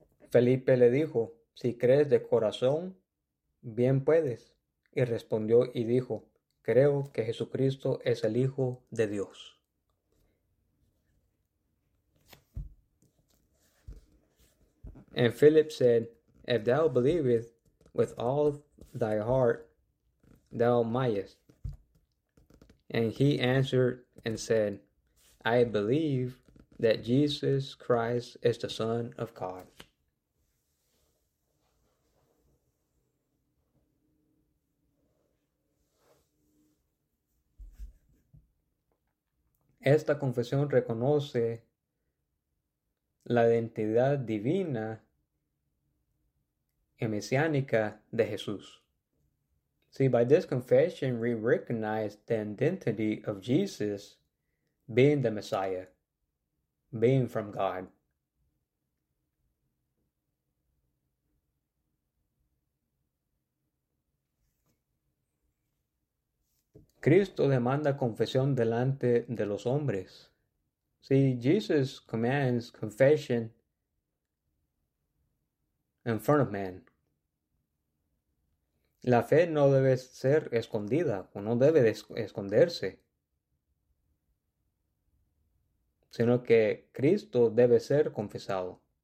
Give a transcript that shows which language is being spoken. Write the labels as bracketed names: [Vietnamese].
[Spanish] Felipe le dijo, si crees de corazón, bien puedes. Y respondió y dijo, creo que Jesucristo es el Hijo de Dios. [English] And Philip said, if thou believest with all thy heart, thou mayest. And he answered and said, I believe that Jesus Christ is the Son of God. [Spanish] Esta confesión reconoce la identidad divina y mesiánica de Jesús. [English] See, by this confession, we recognize the identity of Jesus being the Messiah, being from God. [Spanish] Cristo demanda confesión delante de los hombres. [English] See, Jesus commands confession in front of man. [Spanish] La fe no debe ser escondida o no debe de esconderse, sino que Cristo debe ser confesado.